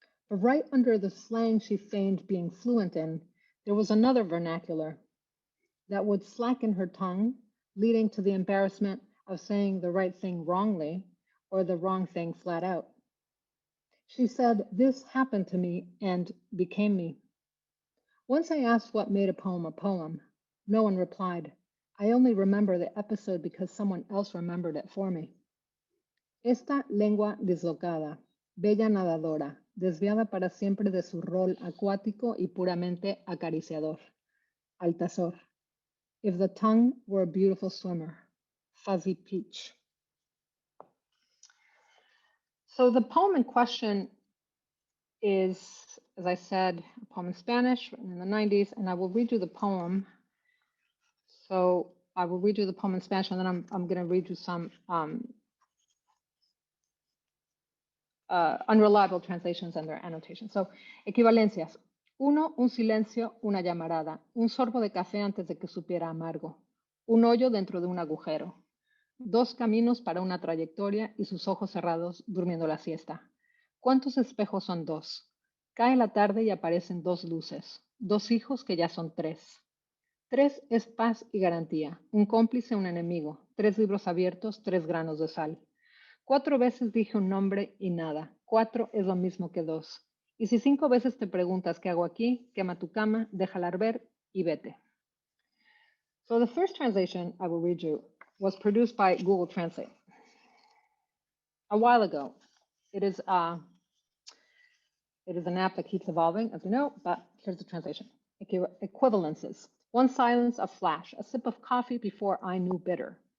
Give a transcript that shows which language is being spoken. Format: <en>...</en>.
<en>But right under the slang she feigned being fluent in, there was another vernacular that would slacken her tongue, leading to the embarrassment of saying the right thing wrongly or the wrong thing flat out. She said, "This happened to me and became me." Once I asked what made a poem. No one replied. I only remember the episode because someone else remembered it for me.</en> <es>Esta lengua dislocada, bella nadadora, desviada para siempre de su rol acuático y puramente acariciador. Altazor.</es> <en>If the tongue were a beautiful swimmer. Fuzzy peach. So the poem in question is, as I said, a poem in Spanish written in the 90s, and I will read you the poem. So I will read you the poem in Spanish, and then I'm going to read you some unreliable translations and their annotations.</en> <es>So, equivalencias. Uno, un silencio, una llamarada. Un sorbo de café antes de que supiera amargo. Un hoyo dentro de un agujero. Dos caminos para una trayectoria y sus ojos cerrados durmiendo la siesta. ¿Cuántos espejos son dos? Cae la tarde y aparecen dos luces. Dos hijos que ya son tres. Tres es paz y garantía. Un cómplice, un enemigo. Tres libros abiertos, tres granos de sal. 4 veces dije un nombre y nada. 4 es lo mismo que 2. Y si 5 veces te preguntas qué hago aquí, quema tu cama, déjala arder y vete.</es> <en>So the first translation I will read you was produced by Google Translate a while ago. It is an app that keeps evolving, as you know, but here's the translation. Equivalences. One silence, a flash, a sip of coffee before I knew bitter.</en>